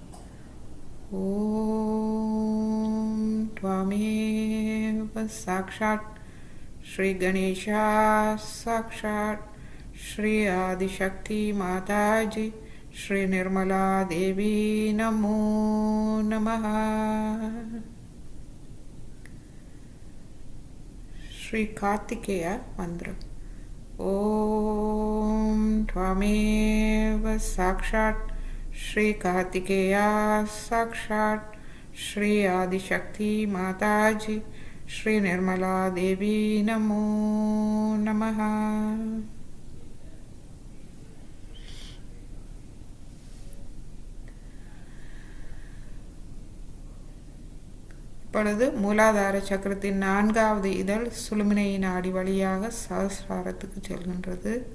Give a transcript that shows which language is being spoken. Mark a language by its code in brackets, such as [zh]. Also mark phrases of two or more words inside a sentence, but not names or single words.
[sa] ओम् त्वमेव साक्षात् श्री गणेश साक्षात् श्री आदिशक्ति माताजी श्री निर्मला देवी नमो नमः. श्री कार्तिकेय मंत्रम. ओम त्वमेव साक्षात् श्री कार्तिकेया साक्षात् श्री आदिशक्ति माताजी श्री निर्मला देवी नमो नमः. [ta] இப்பொழுது மூலாதார சக்கரத்தின் நான்காவது இதழ் சுழுமினை நாடி வழியாக சஹஸ்ராரத்துக்கு செல்கின்றது.